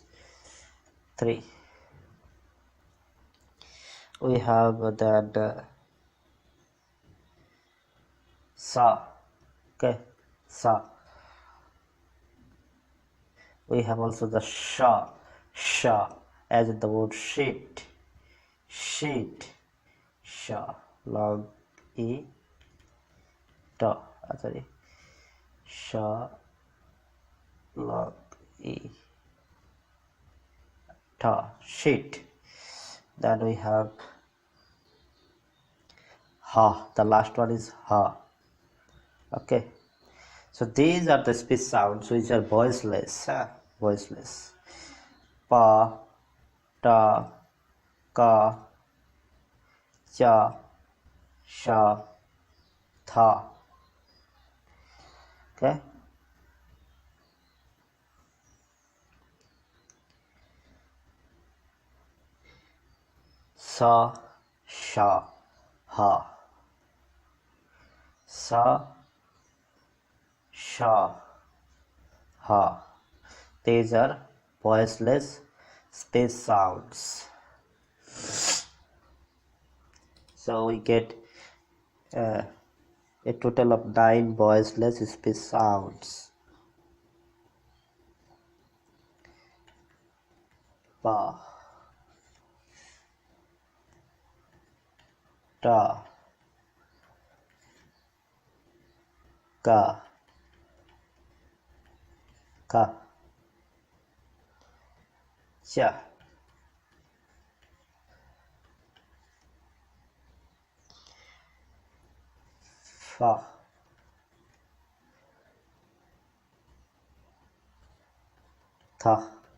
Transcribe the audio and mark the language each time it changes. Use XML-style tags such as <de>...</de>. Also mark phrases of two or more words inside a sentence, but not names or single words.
<en>Three. We have then sa. Okay, sa. We have also the sha, sha, as in the word sheet, sheet, sha, long e, ta, sorry, sha, long e, ta, sheet. Then we have ha, the last one is ha. Okay, so these are the speech sounds which are voiceless, voiceless. Pa, ta, ka, cha, sha, tha. Okay, sa, sha, ha. Sa, sha, ha. These are voiceless speech sounds. So we get a total of 9 voiceless speech sounds. Pa, ta, ka, ka, cha, fa, tha,</en>